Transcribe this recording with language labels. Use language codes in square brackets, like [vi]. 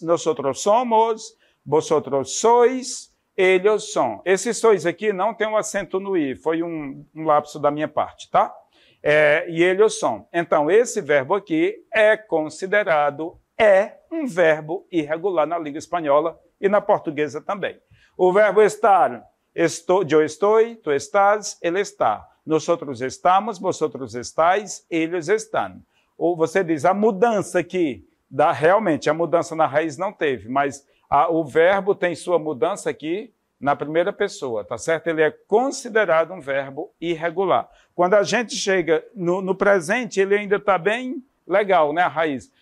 [es] Nosotros somos, vosotros sois, ellos son. [pt] Esses sois aqui não tem um acento no i, foi um lapso da minha parte, tá? E [es] ellos son. [pt] Então, esse verbo aqui é considerado um verbo irregular na língua espanhola e na portuguesa também. O verbo estar, [es] yo estoy, tu estás, él está. Nosotros estamos, vosotros estáis, ellos están. [pt] Ou você diz, a mudança aqui, realmente, a mudança na raiz não teve, mas o verbo tem sua mudança aqui na primeira pessoa, tá certo? Ele é considerado um verbo irregular. Quando a gente chega no presente, ele ainda está bem legal, né, a raiz.